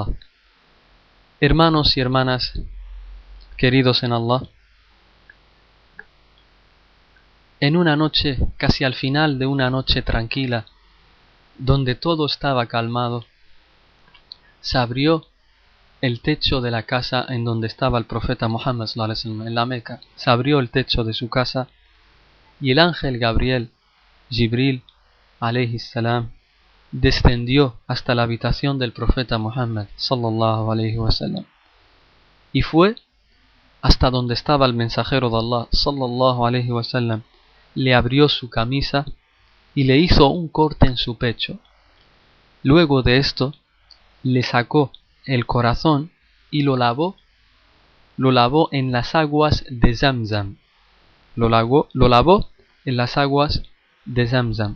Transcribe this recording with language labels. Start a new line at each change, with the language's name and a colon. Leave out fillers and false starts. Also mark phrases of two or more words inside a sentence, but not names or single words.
Spanish: Hermanos y hermanas, queridos en Allah, en una noche, casi al final de una noche tranquila, donde todo estaba calmado, se abrió el techo de la casa en donde estaba el profeta Muhammad
Arabic: صلى الله عليه وسلم,
Spanish: en la Meca. Se abrió el techo de su casa y el ángel Gabriel,
Arabic: جبريل عليه السلام,
Spanish: descendió hasta la habitación del profeta Muhammad
Arabic: صلى الله عليه وسلم
Spanish: y fue hasta donde estaba el mensajero de Allah
Arabic: صلى الله عليه وسلم.
Spanish: Le abrió su camisa y le hizo un corte en su pecho. Luego de esto le sacó el corazón y lo lavó en las aguas de Zamzam. Lo lavó en las aguas de Zamzam.